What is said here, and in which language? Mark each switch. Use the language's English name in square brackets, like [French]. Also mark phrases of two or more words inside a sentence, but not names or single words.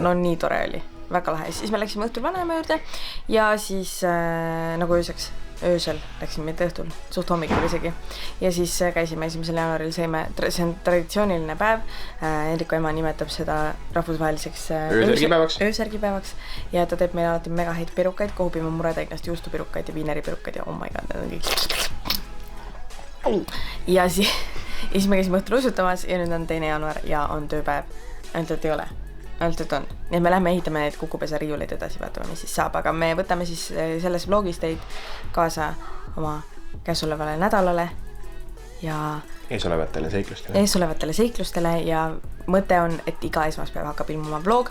[Estonian] No nii tore oli, väga lahe. Siis me läksime õhtul vanaema juurde ja siis nagu öösel läksime mitte õhtul, suht hommikul isegi. Ja siis käisime 1. jaanuaril, see on traditsiooniline päev. Hendriku ema nimetab seda rahvusvaheliseks öösärgipäevaks ja ta teeb meile alati mega häid perukaid, kohupima muretaignast juustupirukaid ja viineripirukaid ja [English] oh my god, [Estonian] need on kõik. Ja siis me käisime õhtul usutamas ja nüüd on 2. jaanuar ja on tööpäev. Ainult et ei ole. Ainult et on. Nii et me lähme ehitame need kukupesa riiuleid edasi, vaatame, mis siis saab. Aga me võtame siis selles vlogis teid kaasa oma käesolevale nädalale ja eesolevatele seiklustele ja mõte on, et iga esmaspäev hakkab ilmuma vlog.